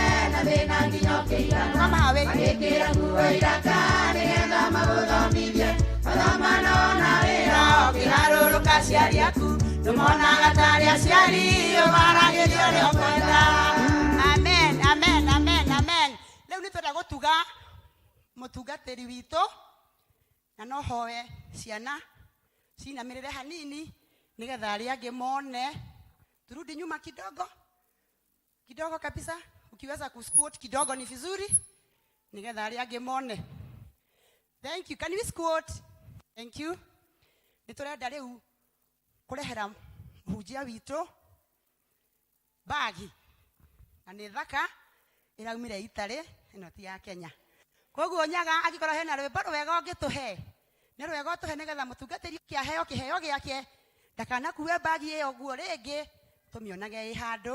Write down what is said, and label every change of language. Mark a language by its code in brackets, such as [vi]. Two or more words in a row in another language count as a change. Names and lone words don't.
[ki] na thĩna nginya ũkĩigana magĩkĩra nguo iraka nĩgetha magũthomithie mathomana ona wĩra ũkĩgarũrũka aciari aku ndũmonaga tarĩ aciari ũmaragĩria ũrĩa ũkwenda. Amen, amen, amen, amen. Rĩu nĩtwenda gũtuga mũtungatĩri witũ na no hoe ciana cinamĩrĩre hanini nĩgetha arĩa angĩ mone. [sw] Turudi nyuma kidogo kabisa, ukiweza kusquat kidogo ni vizuri [ki] nĩgetha arĩa angĩ mone. [en] Thank you. Can we squat? Thank you. [ki] Nĩtũrenda rĩu kũrehera mũhunjia witũ bagi na nĩ thaka ĩraumire Itarĩ, ĩno ti ya Kenya. Koguo Nyaga angĩkorwo hena rwĩmbo rwega ũngĩtũhe nĩ rwega ũtũhe nĩgetha mũtungatĩri kĩaheo kĩheo gĩake ndakanakue bagi ĩyo guo rĩngĩ tũmĩonage ĩ handũ.